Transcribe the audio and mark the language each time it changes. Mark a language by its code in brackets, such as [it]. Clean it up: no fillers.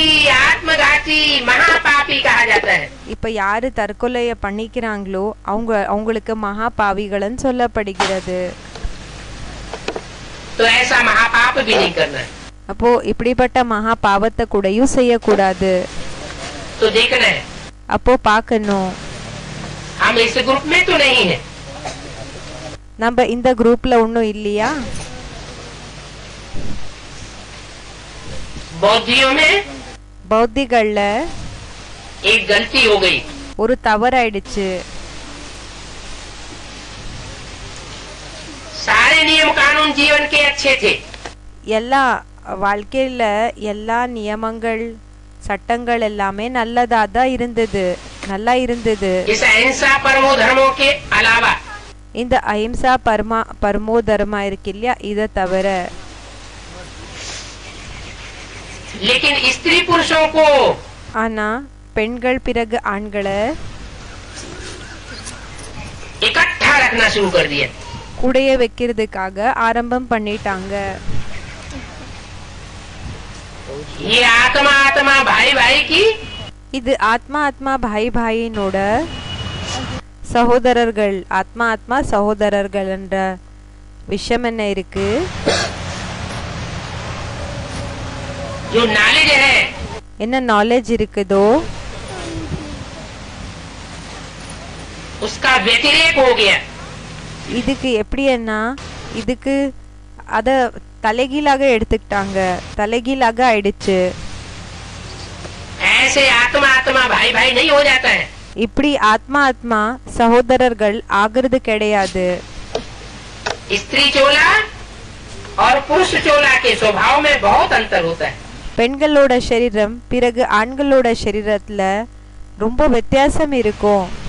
[hi] आत्मघाती महापापी कहा जाता है। [ta] இப்ப யாரு தற்கொலைய பண்ணிக்கிறாங்களோ அவங்களுக்கு மகா பாவிகள்னு சொல்லப்படுகிறது. [hi] तो ऐसा महापाप भी नहीं करना है। [ta] அப்போ இப்படிப்பட்ட மகா பாவத்தை கூடயும் செய்யக்கூடாது. [hi] तो देखना है, [ta] அப்போ பார்க்கணும், [hi] हम इस ग्रुप में तो नहीं है। [ta] நம்ம இந்த குரூப்ல ஒன்னும் இல்லையா? [hi] बौद्धियों में [ta] பௌத்திகள்ல [hi] एक गलती हो गई। [ta] ஒரு தவறாயிடுச்சு. [hi] सारे नियम कानून जीवन के अच्छे थे, [ta] எல்லா வாழ்க்கையில எல்லா நியமங்கள் சட்டங்கள் எல்லாமே நல்லதா தான் இருந்தது. நல்லா இருந்தது. [hi] इस अहिंसा परमो धर्मों के अलावा [ta] இந்த அஹிம்சா பரமோ தர்மா இருக்கு இல்லையா, இதை தவிர. [hi] लेकिन स्त्री पुरुषों को [ta] ஆனா பெண்கள் பிறகு ஆண்களை [hi] इकट्ठा रखना शुरू कर दिया. [ta] கூடைய வைக்கிறதுக்காக ஆரம்பம் பண்ணிட்டாங்க. [hi] ये आत्मा आत्मा भाई भाई की, [ta] இது ஆத்மா ஆத்மா பாய் பாயினோட சகோதரர்கள், ஆத்மா ஆத்மா சகோதரர்கள் என்ற விஷயம் என்ன இருக்கு. [hi] जो नॉलेज है, [ta] என்ன நாலேஜ் இருக்குதோ [hi] उसका व्यतिरेक हो गया. [ta] இதுக்கு எப்படின்னா இதுக்கு அத தலைகீழாக எடுத்துக்கிட்டாங்க, தலைகீழாக ஆயிடுச்சு. [hi] ऐसे आत्मा आत्मा भाई भाई नहीं हो जाता है. [ta] இப்படி ஆத்மா ஆத்மா சகோதரர்கள் ஆகிறது கிடையாது. [hi] स्त्री चोला और पुरुष चोला के स्वभाव में बहुत अंतर होता है. [ta] பெண்களோட சரீரம் பிறகு ஆண்களோட சரீரத்துல ரொம்ப வித்தியாசம் இருக்கும்.